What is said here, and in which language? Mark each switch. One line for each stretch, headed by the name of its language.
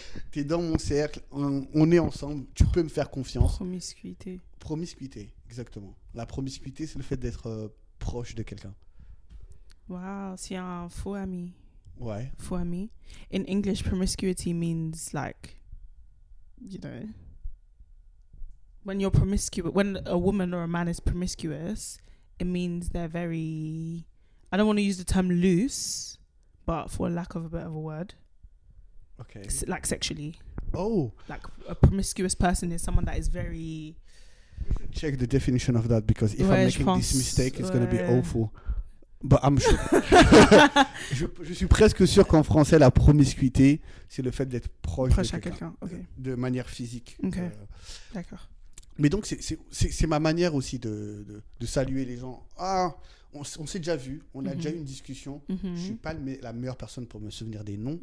French: Tu es dans mon cercle, on est ensemble, tu peux me faire confiance. Promiscuité, exactement. La promiscuité, c'est le fait d'être proche de quelqu'un. Wow, c'est un faux ami. Ouais. Faux ami.
English: In English, promiscuity means like, you know, when a woman or a man is promiscuous, it means they're very, I don't want to use the term loose, but for lack of a better word. Okay. Like sexually. Oh. Like a promiscuous person is someone that is very... Check the definition of that, because if I'm making this mistake, it's going to be awful. But I'm sure.
French: je suis presque sûr qu'en français, la promiscuité, c'est le fait d'être proche de quelqu'un. Okay. De manière physique. Okay. D'accord. Mais donc, c'est ma manière aussi de saluer les gens. Ah, on s'est déjà vu, on a déjà eu une discussion. Je ne suis pas la meilleure personne pour me souvenir des noms.